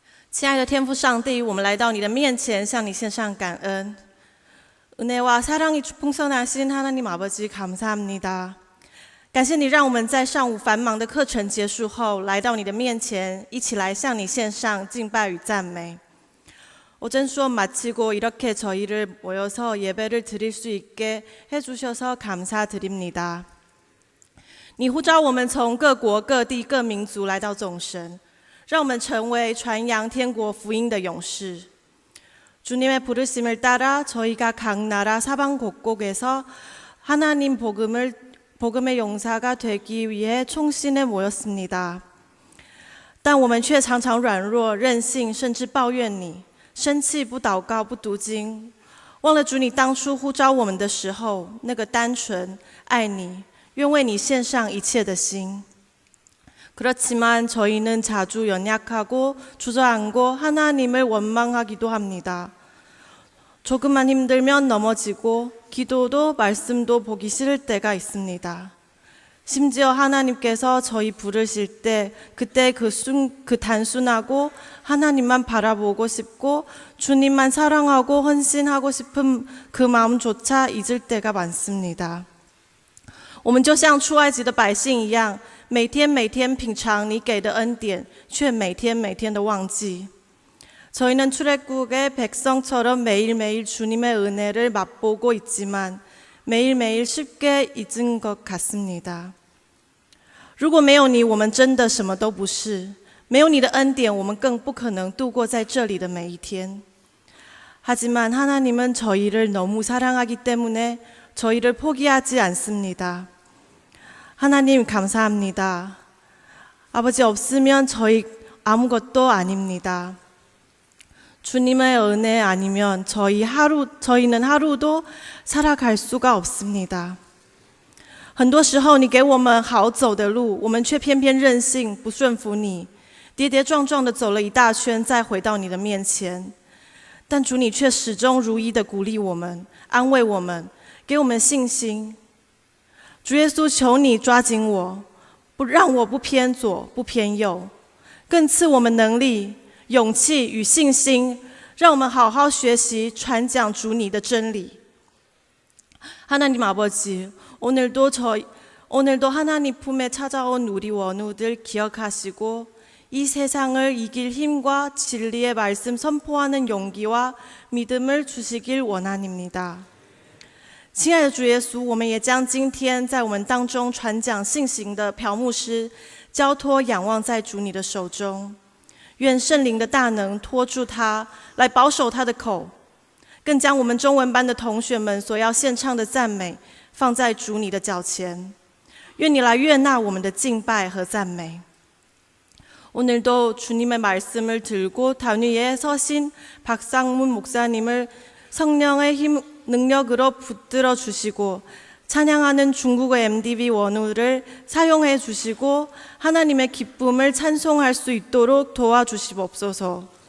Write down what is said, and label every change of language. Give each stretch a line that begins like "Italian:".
Chinese: 亲爱的天父上帝，我们来到你的面前，向你献上感恩。
Korean: 은혜와 사랑이 풍성하신 하나님 아버지 감사합니다.
Chinese: 感谢你让我们在上午繁忙的课程结束后来到你的面前，一起来向你献上敬拜与赞美。
Korean: 오전 수업 마치고 이렇게 저희를 모여서 예배를 드릴 수 있게 해주셔서 감사드립니다.
Chinese: 你呼召我们从各国各地各民族来到众神，让我们成为传扬天国福音的勇士。
Korean: 주님의 부르심을 따라 저희가 각 나라 사방 곳곳에서 하나님 복음의 용사가 되기 위해 총신에 모였습니다.
Chinese: 但我们却常常软弱、任性，甚至抱怨你，生气不祷告、不读经，忘了主你当初呼召我们的时候那个单纯、爱你、愿为你献上一切的心。
Korean: 그렇지만 저희는 자주 연약하고 주저앉고 하나님을 원망하기도 합니다. 조금만 힘들면 넘어지고 기도도 말씀도 보기 싫을 때가 있습니다. 심지어 하나님께서 저희 부르실 때 그때 그 단순하고 하나님만 바라보고 싶고 주님만 사랑하고 헌신하고 싶은 그 마음조차 잊을 때가 많습니다.
Chinese: 我们就像出埃及的百姓一样，每天品尝你给的恩典，却每天的忘记。
Korean: 저희는 출애굽의 백성처럼 매일매일 주님의 은혜를 맛보고 있지만 매일매일 쉽게 잊은 것 같습니다.
Chinese: 如果没有你，我们真的什么都不是。没有你的恩典，我们更不可能度过在这里的每一天。
Korean: 하지만 하나님은 저희를 너무 사랑하기 때문에 저희를 포기하지 않습니다. 하나님 감사합니다. 아버지 없으면 저희 아무것도 아닙니다. 주님의 은혜 아니면 저희는 하루도 살아갈 수가 없습니다.
Chinese: 很多时候你给我们好走的路，我们却偏偏任性，不顺服你，跌跌撞撞的走了一大圈，再回到你的面前。但主你却始终如一的鼓励我们，安慰我们，给我们信心。主耶稣，求你抓紧我，不让我不偏左，不偏右，更赐我们能力、勇气与信心，让我们好好学习传讲主你的真理。
Korean: 하나님 아버지, 오늘도 하나님 품에 찾아온 우리 원우들 기억하시고 이 세상을 이길 힘과 진리의 말씀 선포하는 용기와 믿음을 주시길 원하옵니다.
Chinese: 亲爱的主耶稣，我们也将今天在我们当中传讲信行的朴牧师交托仰望在主你的手中，愿圣灵的大能托住他，来保守他的口，更将我们中文班的同学们所要献唱的赞美放在主你的脚前，愿你来悦纳我们的敬拜和赞美。
Korean: 오늘도 주님의 말씀을 들고 단위에 서신 박상문 목사님을 성령의 능력으로 붙들어 주시고 찬양하는 중국어 MDB 원우를 사용해 주시고 하나님의 기쁨을 찬송할 수 있도록 도와주시옵소서.